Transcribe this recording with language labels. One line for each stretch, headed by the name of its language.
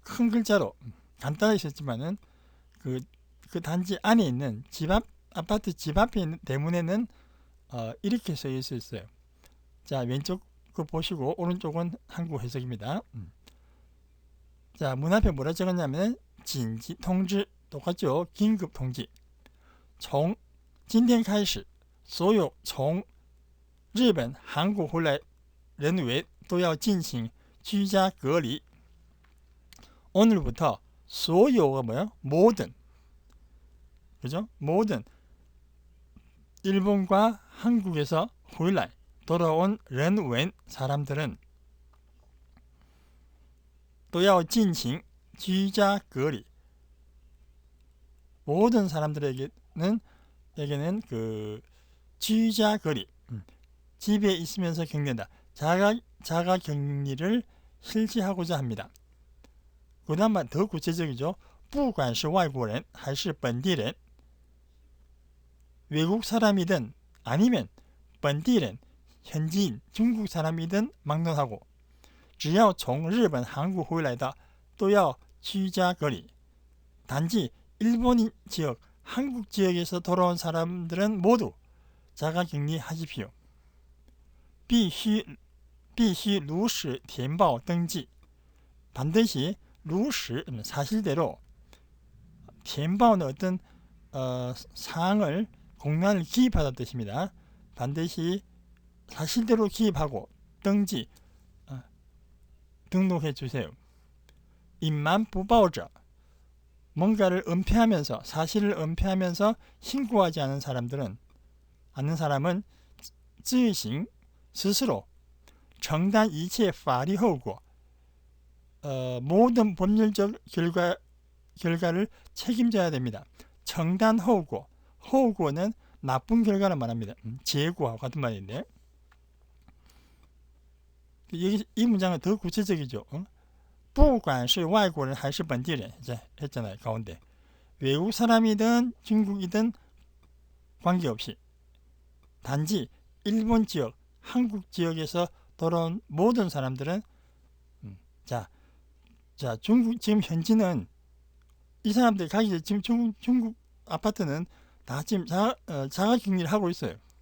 Korean: 큰 글자로 간단하게 있었지만은 그 단지 안에 있는 아파트 집 앞에 있는 대문에는 이렇게 써 있었어요. 자, 왼쪽 거 보시고 오른쪽은 한국 해석입니다. 자, 문 앞에 뭐라 적었냐면 긴急通知 똑같죠? 긴급 통지.
Chinese: 从今天开始所有从日本韩国回来人员都要进行居家隔离.
Korean: 오늘부터
Chinese: 所有
Korean: 가 뭐야? 모든. 그죠? 모든 일본과 한국에서
Chinese: 回来
Korean: 돌아온
Chinese: 人员
Korean: 사람들은
Chinese: 都要进行居家隔离.
Korean: 모든 사람들에게는 그
Chinese: 居家隔离,
Korean: 집에 있으면서 격리한다. 자가 격리를 실시하고자 합니다. 그다음 더 구체적이죠.
Chinese: 不管是外国人还是本地人,
Korean: 외국 사람이든 아니면
Chinese: 本地人
Korean: 현지인 중국 사람이든 막론하고
Chinese: 只要从日本韩国回来的都要居家隔离.
Korean: 단지 일본인 지역, 한국 지역에서 돌아온 사람들은 모두 자가 격리하십시오.
Chinese: 必须如实填报登记.
Korean: 반드시
Chinese: 如实
Korean: 사실대로
Chinese: 填报
Korean: 는 어떤 사항을 공란을 기입하다는 뜻입니다. 반드시 사실대로 기입하고 등지 등록해 주세요.
Chinese: 隐瞒不报者
Korean: 뭔가를 은폐하면서 사실을 은폐하면서 신고하지 않은 사람은
Chinese: 自行
Korean: 스스로
Chinese: 承担一切法律后果
Korean: 모든 법률적 결과를 책임져야 됩니다.
Chinese: 承担后果 后果
Korean: 는 나쁜 결과를 말합니다. 재고와 같은 말인데 이 문장은 더 구체적이죠.
Chinese: 不管是外国人还是本地人
Korean: 이제 했잖아요. 가운데 외국 사람이든 중국이든 관계없이 단지 일본 지역, 한국 지역에서 돌아온 모든 사람들은 자 중국 지금 현지는 이 사람들 가기 전에 지금 중국 아파트는 다 지금 자가 격리를 하고 있어요.